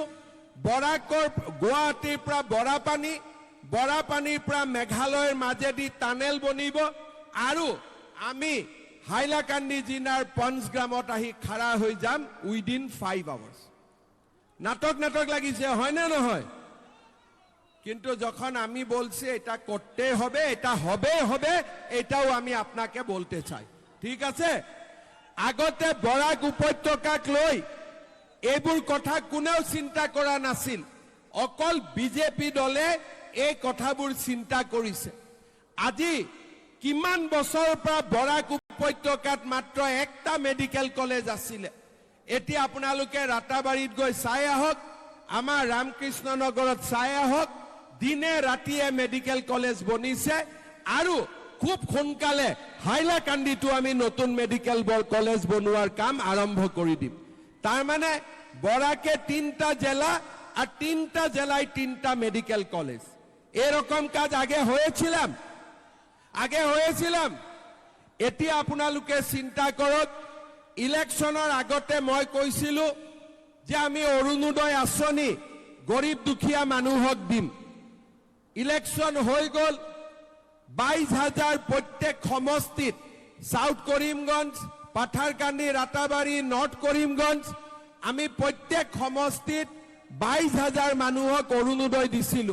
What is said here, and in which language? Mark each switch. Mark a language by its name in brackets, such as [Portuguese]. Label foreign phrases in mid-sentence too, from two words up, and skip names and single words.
[Assamese] বৰাকৰ গুৱাহাটীৰ পৰা বৰাপানী, বৰাপানীৰ পৰা মেঘালয়ৰ মাজেদি টানেল বনিব, আৰু আমি হাইলাকান্দি জিলাৰ পঞ্চগ্ৰামত আহি খাৰা হৈ যাম [English] within 5 hours. [Assamese] নাটক লাগিছে, হয় না নহয়? [Bangla] কিন্তু যখন আমি বলছি এটা করতে হবে, এটা হবে, এটাও আমি আপনাকে বলতে চাই। ঠিক আছে? [Assamese] আগতে বৰাক উপত্যকাক লৈ এইবোৰ কথা কোনেও চিন্তা কৰা নাছিল। অকল বিজেপি দলে এই কথাবোৰ চিন্তা কৰিছে। আজি কিমান বছৰৰ পৰা বৰাক উপত্যকাত মাত্ৰ একটা [English] medical college [Assamese] আছিলে। এতিয়া আপোনালোকে ৰাতাবাৰীত গৈ চাই আহক, আমাৰ ৰামকৃষ্ণ নগৰত চাই আহক, দিনে ৰাতিয়ে [English] medical college [Assamese] বনিছে। আৰু খুব সোনকালে হাইলাকান্দিটো আমি নতুন [English] medical college [Assamese] বনোৱাৰ কাম আৰম্ভ কৰি দিম। [Bangla] তার মানে বরাকে 3টা জেলা আর 3টা জেলায় 3টা [English] medical college. [Bangla] এরকম কাজ আগে হয়েছিলাম। [Assamese] এতিয়া আপোনালোকে চিন্তা কৰক, ইলেকশ্যনৰ আগতে মই কৈছিলো যে আমি অৰুণোদয় আঁচনি গৰীব দুখীয়া মানুহক দিম। ইলেকশ্যন হৈ গ'ল, 22,000 প্ৰত্যেক সমষ্টিত, সাউথ কৰিমগঞ্জ, পাথাৰকান্দি, ৰাতাবাৰী, নৰ্থ কৰিমগঞ্জ, আমি প্ৰত্যেক সমষ্টিত 22,000 মানুহক অৰুণোদয় দিছিলো।